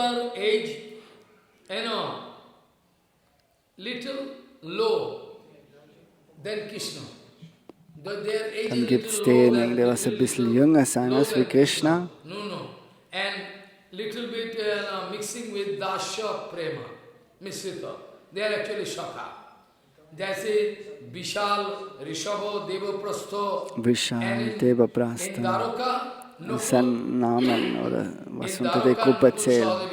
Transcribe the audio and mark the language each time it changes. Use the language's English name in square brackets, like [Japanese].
[English] are age, little low than Krishna. [German] Dann gibt es diejenigen, die was ein bisschen jünger sind als wie Krishna. [English] No. And little bit mixing with Dasya Prema, Misrita. They are actually Shaka. [Hindi] जैसे विशाल ऋषभो देवप्रस्थो [German] Vishal, Devaprastha, das sind Namen, oder was unter der Gruppe zählen.